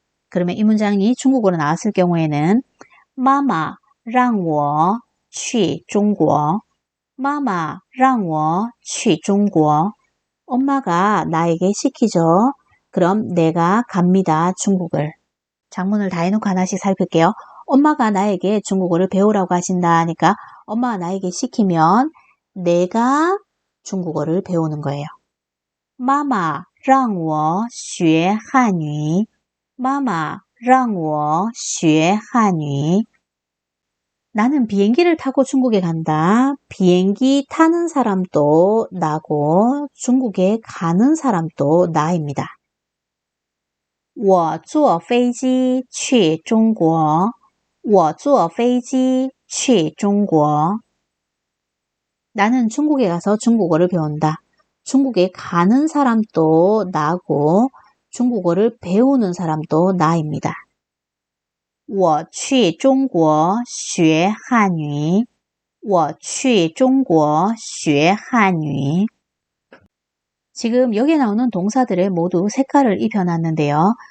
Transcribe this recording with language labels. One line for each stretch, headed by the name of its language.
Chinese: 그러면 이 문장이 중국어로 나왔을 경우에는 妈妈让我去中国妈妈让我去中国
Korean: 엄마가 나에게 시키죠. 그럼 내가 갑니다. 중국을. 장문을 다 해놓고 하나씩 살필게요. 엄마가 나에게 중국어를 배우라고 하신다 하니까 엄마가 나에게 시키면 내가 중국어를 배우는 거예요.
Chinese: 妈妈让我学汉语妈妈让我学汉语
Korean: 나는 비행기를 타고 중국에 간다. 비행기 타는 사람도 나고 중국에 가는 사람도 나입니다.
Chinese: 我坐飞机去中国我坐飞机去中国
Korean: 나는 중국에 가서 중국어를 배운다. 중국에 가는 사람도 나고 중국어를 배우는 사람도 나입니다.
Chinese: 我去中国学汉语我去中国学汉语
Korean: 지금 여기에 나오는 동사들을 모두 색깔을 입혀놨는데요.